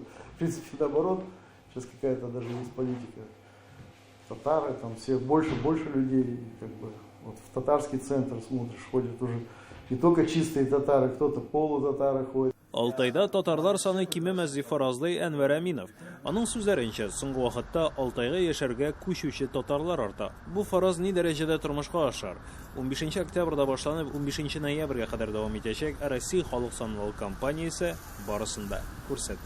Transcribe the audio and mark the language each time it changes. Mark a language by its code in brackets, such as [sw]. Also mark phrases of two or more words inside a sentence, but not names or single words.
[ru] В принципе, наоборот, сейчас какая-то даже есть политика. Татары, там все больше людей, как бы, вот в татарский центр смотришь, ходят уже не только чистые татары, кто-то полутатары ходят. [tt] Алтайда татарлар саны кимемәс дип фаразлый Әнвәр Әминов. Аның сүзләренчә, соңгы вакытта Алтайга яшәргә күчүче татарлар арта. Бу фараз ни дәрәҗәдә тормышка ашар? 15 октябрьдә башланып, 15 ноябрьгә кадәр дәвам итәчәк Россия халык санлылык кампаниясе барысында күрсәтте.